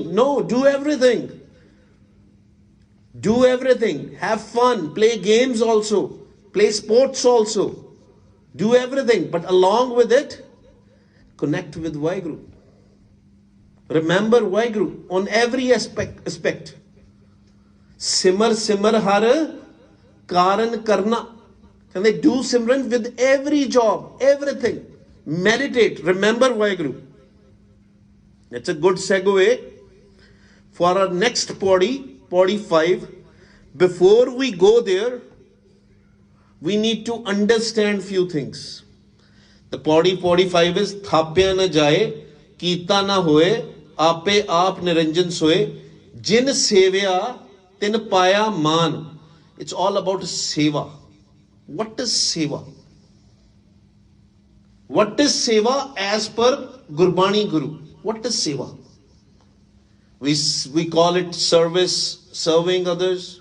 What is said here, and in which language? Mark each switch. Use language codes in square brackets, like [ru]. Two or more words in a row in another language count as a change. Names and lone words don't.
[en] No, do everything. Do everything. Have fun. Play games also. Play sports also. Do everything. But along with it, connect with Vaheguru. Remember Vaheguru on every aspect. [pa] ਸਿਮਰ ਹਰਿ ਕਰਨ ਕਰਨਾ. [en] Can they do Simran with every job, everything? Meditate. Remember Vaheguru. That's a good segue for our next Pauri-5. Before we go there, we need to understand few things. The Pauri-5 is [pa] ਥਾਪਿਆ ਨ ਜਾਇ ਕੀਤਾ ਨ ਹੋਇ ਆਪੇ ਆਪਿ ਨਿਰੰਜਨੁ ਸੋਇ, ਜਿਨਿ ਸੇਵਿਆ ਤਿਨਿ ਪਾਇਆ ਮਾਨ. [en] It's all about seva. What is seva? What is seva as per Gurbani Guru? What is seva? We call it service, serving others.